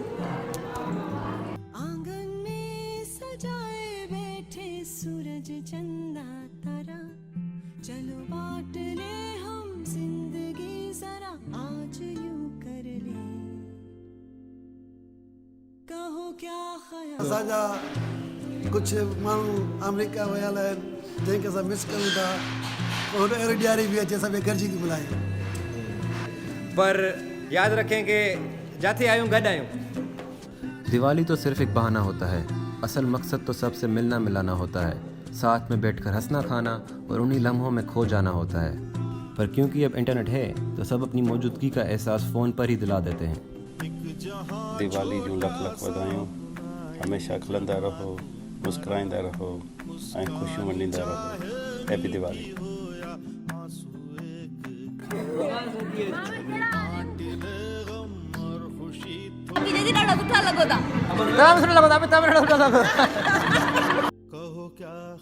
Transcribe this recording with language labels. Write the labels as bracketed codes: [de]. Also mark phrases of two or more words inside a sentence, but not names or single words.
[hi] आंगन में सजाए बैठे सूरज चंदा तारा, चलो बांट ले हम जिंदगी जरा आज यूं कर ले, कहो क्या ख्याल। [sd] असांजा कुछ माण्हू अमेरिका वियल आहिनि जंहिंखे असां मिस कयूं था, हुन अहिड़ी ॾियारी बि अचे सभु गॾिजी थी मल्हायूं। [hi] पर याद रखें कि [sd] जाते आयूं गॾु आयूं। [hi] दिवाली तो सिर्फ एक बहाना होता है, असल मकसद तो सबसे मिलना मिलाना होता है, साथ में बैठकर हंसना खाना और उन्हीं लम्हों में खो जाना होता है। पर क्योंकि अब इंटरनेट है तो सब अपनी मौजूदगी का एहसास फ़ोन पर ही दिला देते हैं। [sd] दिवाली जूं लख लख वधायूं हमेशा खिलंदा रहो मुस्कुराईंदा रहो ऐं ख़ुशियूं मञींदा रहो [en] Happy Diwali [sd] दीदी ॾाढा सुठा लॻो था तमाम सुठो लॻो था तमाम सुठो लॻो [hi] कहो क्या